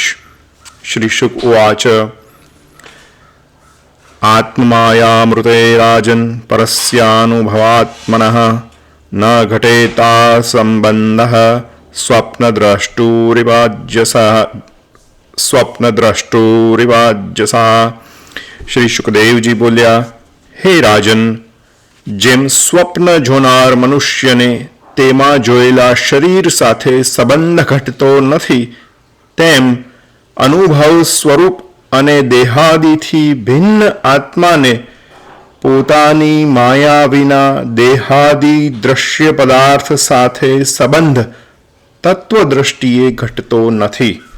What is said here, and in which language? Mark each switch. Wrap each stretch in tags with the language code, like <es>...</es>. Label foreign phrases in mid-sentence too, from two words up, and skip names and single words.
<sa>श्री शुक उवाच आत्ममायामृते राजन् परस्यानुभवात्मनः न घटेता संबंधः स्वप्नद्रष्टुरिवाज्यसा।</sa> <gu>શ્રી સુખદેવ જી બોલ્યા, હે રાજન, જેમ સ્વપ્ન જોનાર મનુષ્યને તેમાં જોયેલા શરીર સાથે સંબંધ ઘટતો નથી, તેમ અનુભવ સ્વરૂપ અને દેહાદિથી ભિન્ન આત્માને પોતાની માયા વિના દેહાદિ દ્રશ્ય પદાર્થ સાથે સંબંધ તત્વદ્રષ્ટિએ ઘટતો નથી.</gu>